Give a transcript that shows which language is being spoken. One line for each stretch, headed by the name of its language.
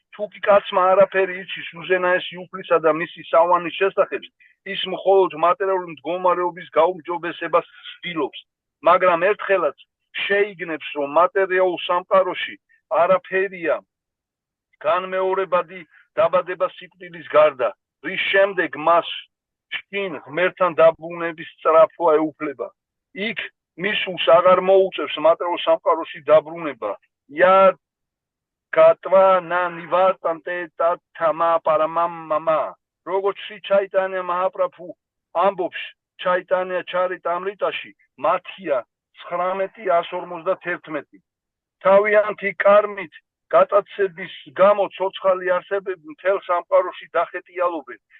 Georgian: თუკი კაცმა არაფერი იცის უზენაესი უფლისა და მისი სავანის შესახებ, ის მხოლოდ მატერიალური მდგომარეობის გაუმჯობესებას ცდილობს, მაგრამ ერთხელაც შეიგნებს, რომ მატერიალურ სამყაროში არაფერია განმეორებადი დაბადება სიკვდილის გარდა, რის შემდეგ მას შინ ღმერთთან დაბრუნების სწრაფვა ეუფლება. იქ მისულს აღარ მოუწევს მატერიალურ სამყაროში დაბრუნება.
Sanskrit: Я Катва на нивартанте тама парамама.
Georgian: Როგორც შრი ჩაიტანია მაჰაპრაბჰუ ამბობს ჩაიტანია ჩარიტამრიტაში, მათია 19:151. თავიანთი კარმით გატაცების გამო ცოცხალი არსებები მთელ სამყაროში დახეტიალობენ.